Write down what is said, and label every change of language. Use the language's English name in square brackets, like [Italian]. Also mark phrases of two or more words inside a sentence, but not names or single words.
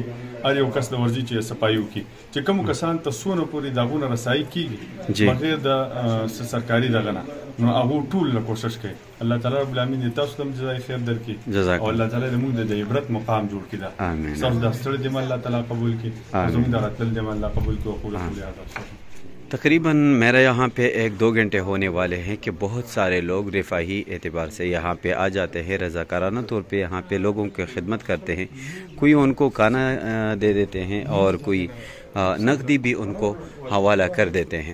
[Pashto] هر یو کس د ورځي چې صفایي وکړي چې کومو کسان ته څونه پورې د هغو نه رسایي کېږي بغیر د سرکاري دغه نه نو هغو ټول له کوشش کوي. الله تعالی [Arabic] رب العالمین [Pashto] دې تاسو ته هم جزای خیر درکړي او الله تعالی دې موږ د عبرت مقام جوړ کړي. دا ستاسو دا ستړی دې الله تعالی قبول کړي، زموږ دا راتلل دې الله قبول کړي او [Arabic] قول هذا. [Urdu] تقریباً میرا یہاں پہ 1-2 گھنٹے ہونے والے ہیں کہ بہت سارے لوگ رفاہی اعتبار سے یہاں پہ آ جاتے ہیں، رضاکارانہ طور پہ یہاں پہ لوگوں کی خدمت کرتے ہیں. کوئی انکو کھانا دے دیتے ہیں اور کوئی نقدی بھی انکو حوالہ کر دیتے ہیں.